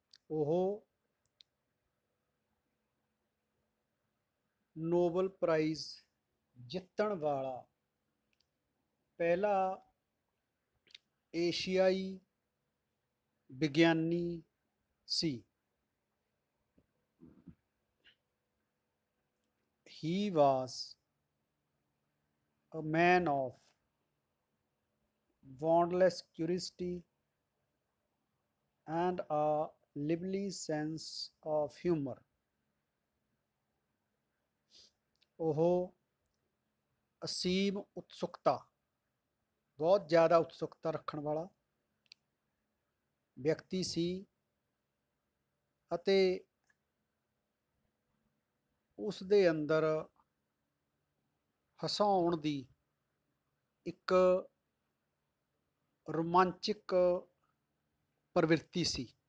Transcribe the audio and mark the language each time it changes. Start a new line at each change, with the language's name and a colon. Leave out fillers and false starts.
Punjabi: ਉਹ Nobel prize ਜਿੱਤਣ ਵਾਲਾ ਪਹਿਲਾ ਏਸ਼ੀਆਈ ਵਿਗਿਆਨੀ ਸੀ।
English: He was a man of boundless curiosity and a lively sense of humor।
Punjabi: ਉਹ ਅਸੀਮ ਉਤਸੁਕਤਾ, ਬਹੁਤ ਜ਼ਿਆਦਾ ਉਤਸੁਕਤਾ ਰੱਖਣ ਵਾਲਾ ਵਿਅਕਤੀ ਸੀ ਅਤੇ ਉਸ ਦੇ ਅੰਦਰ ਹਸਾਉਣ ਦੀ ਇੱਕ ਰੋਮਾਂਚਕ ਪ੍ਰਵਿਰਤੀ ਸੀ।